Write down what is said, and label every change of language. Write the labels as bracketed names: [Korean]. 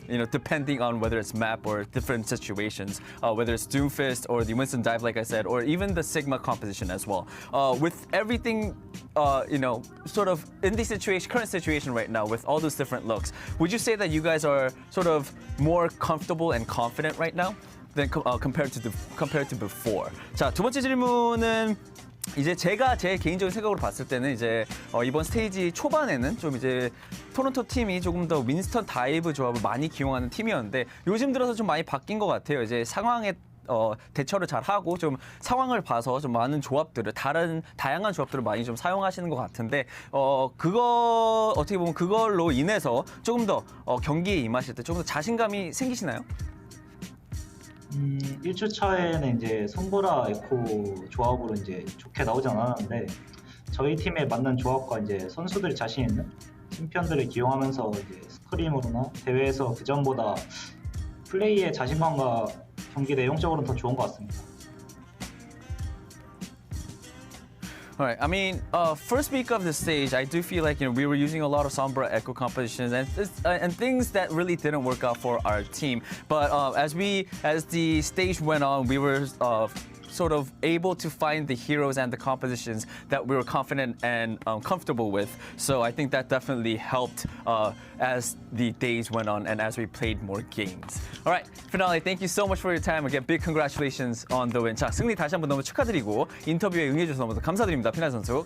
[English] Depending on whether it's map or different situations, whether it's Doomfist or the Winston dive, like I said, or even the Sigma composition as well. With everything, sort of in the current situation right now, with all those different looks, would you say that you guys are sort of more comfortable and confident right now than compared to before? [Korean] 자, 두 번째 질문은 이제 제가 제 개인적인 생각으로 봤을 때는 이제 이번 스테이지 초반에는 좀 이제 토론토 팀이 조금 더 윈스턴 다이브 조합을 많이 기용하는 팀이었는데 요즘 들어서 좀 많이 바뀐 것 같아요. 이제 상황에 대처를 잘 하고 좀 상황을 봐서 좀 많은 조합들을 다양한 조합들을 많이 좀 사용하시는 것 같은데 그거 어떻게 보면 그걸로 인해서 조금 더 경기에 임하실 때 조금 더 자신감이 생기시나요? 1주차에는 이제 손보라 에코 조합으로 이제 좋게 나오지 않았는데 저희 팀에 맞는 조합과 이제 선수들이 자신 있는 팀편들을 기용하면서 이제 스크림으로나 대회에서 그 전보다 플레이의 자신감과 경기 내용적으로는 더 좋은 것 같습니다. [English] All right. I mean, first week of the stage, I do feel like we were using a lot of Sombra Echo compositions and things that really didn't work out for our team. But as the stage went on, we were sort of able to find the heroes and the compositions that we were confident and comfortable with. So I think that definitely helped as the days went on and as we played more games. All right, Finale, thank you so much for your time. Again, big congratulations on the win. [Korean] 자, 승리 다시 한번 너무 축하드리고 인터뷰에 응해주셔서 너무 감사드립니다, 피날 선수.